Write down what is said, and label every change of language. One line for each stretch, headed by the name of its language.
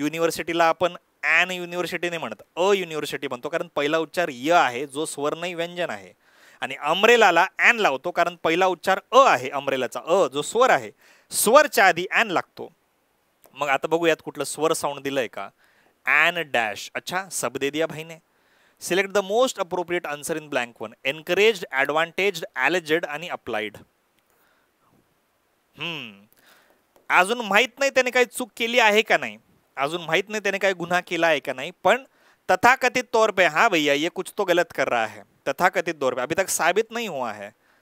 Marathi: युनिव्हर्सिटीला आपण and university नाही म्हणत, अ युनिव्हर्सिटी म्हणतो, कारण पहिला उच्चार य आहे जो स्वर नाही व्यंजन आहे. आणि अम्ब्रेलाला ॲन लावतो कारण पहिला उच्चार अ आहे, अम्ब्रेलाचा अ जो स्वर आहे, स्वरच्या आधी ॲन लागतो. मग आता बघूयात कुठलं स्वर साऊंड दिलंय का.
Hindi: An dash. अच्छा, सब दे दिया भाई ने.
English: Select the most appropriate answer in blank one. Encouraged, advantaged, alleged आणि applied.
Marathi: अजून माहित नाही त्याने काही चूक केली आहे का नाही,
Hindi: अजून माहित नहीं त्याने काय गुनाह केला है क्या नहीं, पण तथाकथित तौर पे हाँ भैया ये कुछ तो गलत कर रहा है, तथाकथित तौर पे, अभी तक साबित नहीं हुआ है.